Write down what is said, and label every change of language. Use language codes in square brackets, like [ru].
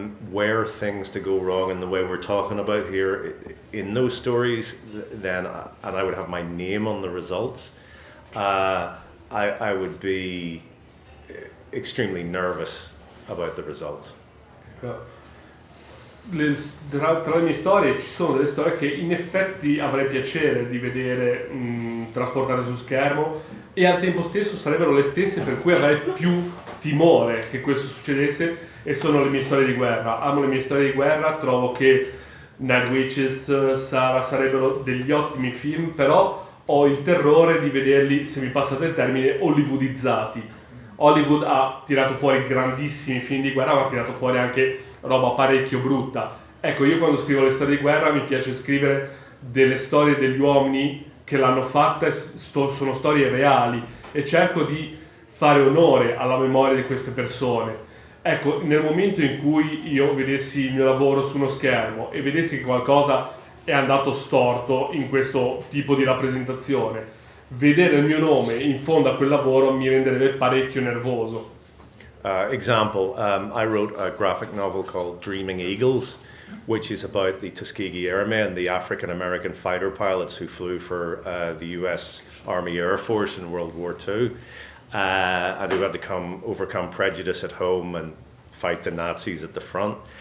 [en] Where things to go wrong in the way we're talking about here in those stories, then, and I would have my name on the results, I would be extremely nervous about the results. [it] Tra le mie storie ci sono delle storie che in effetti avrei piacere di vedere trasportare su schermo e al tempo stesso sarebbero le stesse per cui avrei più timore che questo succedesse, e sono le mie storie di guerra. Amo le mie storie di guerra, trovo che Night Witches, Sara sarebbero degli ottimi film, però ho il terrore di vederli, se mi passate il termine, hollywoodizzati. Hollywood ha tirato fuori grandissimi film di guerra, ma ha tirato fuori anche roba parecchio brutta. Ecco, io quando scrivo le storie di guerra mi piace scrivere delle storie degli uomini che l'hanno fatta, sono storie reali, e cerco di fare onore alla memoria di queste persone. Ecco, nel momento in cui io vedessi il mio lavoro su uno schermo e vedessi che qualcosa è andato storto in questo tipo di rappresentazione, vedere il mio nome in fondo a quel lavoro mi renderebbe parecchio nervoso. [en] Example, I wrote a graphic novel called Dreaming Eagles, which is about the Tuskegee Airmen, the African-American fighter pilots who flew for the US Army Air Force in World War II, and who had to overcome prejudice at home and fight the Nazis at the front.